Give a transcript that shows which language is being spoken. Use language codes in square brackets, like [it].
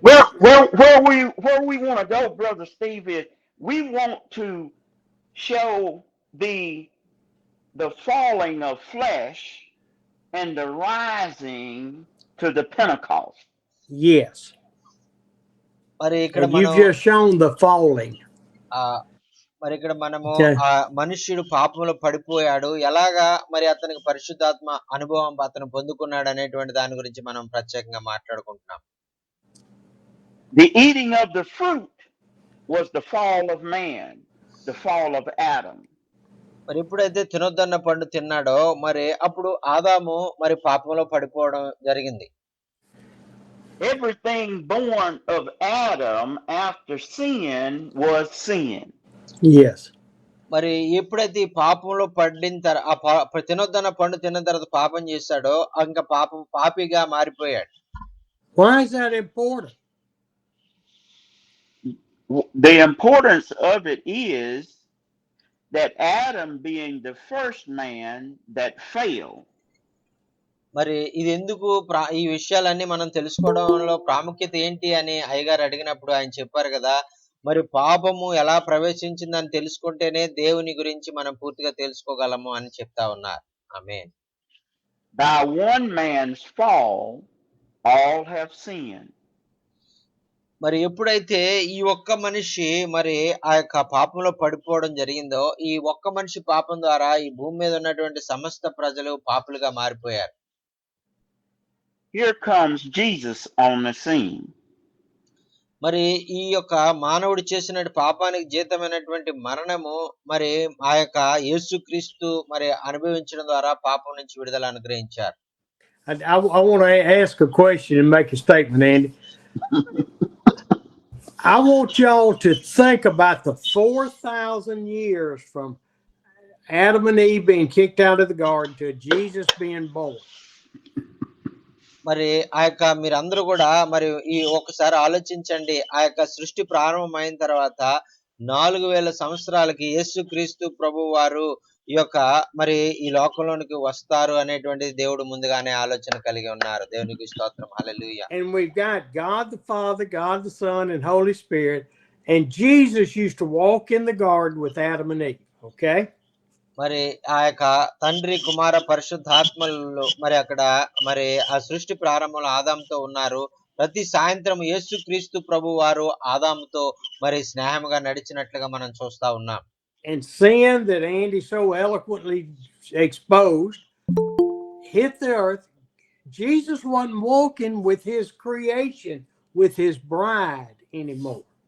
[en] Where we want to go, Brother Steve, is we want to show the falling of flesh and the rising to the Pentecost. Yes. [te] మరి ఇక్కడ [en] you've just shown the falling. [te] మరి ఇక్కడ మనము మనుష్యుడు పాపంలో పడిపోయాడు, ఎలాగా మరి అతనికి పరిశుద్ధాత్మ అనుభవం అతను పొందుకున్నాడు అనేటువంటి దాని గురించి మనం ప్రత్యేకంగా మాట్లాడుకుంటున్నాం. [en] The eating of the fruit was the fall of man, the fall of Adam. [te] మరి ఎప్పుడైతే తినొద్దన్న పండు తిన్నాడో మరి అప్పుడు ఆదాము మరి పాపంలో పడిపోవడం జరిగింది. [en] Everything born of Adam after sin was sin. Yes. [te] మరి ఎప్పుడైతే ఈ పాపంలో పడిన తర్వాత తినొద్దన్న పండు తిన్న తర్వాత పాపం చేశాడో ఇంకా పాపిగా మారిపోయాడు. [en] Why is that important? The importance of it is that Adam being the first man that fell. [te] మరి ఇది ఎందుకు ఈ విషయాలన్నీ మనం తెలుసుకోవడంలో ప్రాముఖ్యత ఏంటి అని అయ్యగారు అడిగినప్పుడు ఆయన చెప్పారు కదా, మరి పాపము ఎలా ప్రవేశించిందని తెలుసుకుంటేనే దేవుని గురించి మనం పూర్తిగా తెలుసుకోగలము అని చెప్తా ఉన్నారు. ఆమేన్. [en] By one man's fall all have sinned. [te] మరి ఎప్పుడైతే ఈ ఒక్క మనిషి మరి ఆ యొక్క పాపంలో పడిపోవడం జరిగిందో, ఈ ఒక్క మనిషి పాపం ద్వారా ఈ భూమి మీద ఉన్నటువంటి సమస్త ప్రజలు పాపులుగా మారిపోయారు. [en] Here comes Jesus on the scene. [te] మరి ఈ యొక్క మానవుడు చేసిన పాపానికి జీతమైనటువంటి మరణము మరి ఆ యొక్క యేసుక్రీస్తు మరి అనుభవించడం ద్వారా పాపం నుంచి విడుదల అనుగ్రహించారు. [en] I want to ask a question and make a statement, Andy. I want y'all to think about the 4,000 years from Adam and Eve being kicked out of the garden to Jesus being born. [te] మరి ఆ యొక్క మీరందరూ కూడా మరి ఈ ఒకసారి ఆలోచించండి, ఆ యొక్క సృష్టి ప్రారంభమైన తర్వాత 4000 సంవత్సరాలకి యేసుక్రీస్తు ప్రభు వారు ఈ యొక్క మరి ఈ లోకంలోనికి వస్తారు అనేటువంటిది దేవుడు ముందుగానే ఆలోచన కలిగి ఉన్నారు. దేవునికి స్తోత్రం. హల్లెలూయా. [en] And we've got God the Father, God the Son, and Holy Spirit. And Jesus used to walk in the garden with Adam and Eve. Okay? [te] మరి ఆ యొక్క తండ్రి కుమార పరిశుద్ధాత్మలు మరి అక్కడ మరి ఆ సృష్టి ప్రారంభంలో ఆదాముతో ఉన్నారు. ప్రతి సాయంత్రం యేసుక్రీస్తు ప్రభు వారు ఆదాముతో మరి స్నేహంగా నడిచినట్లుగా మనం చూస్తా ఉన్నాం. [en] And sin that Andy so eloquently exposed hit the earth. Jesus wasn't walking with his creation, with his bride anymore.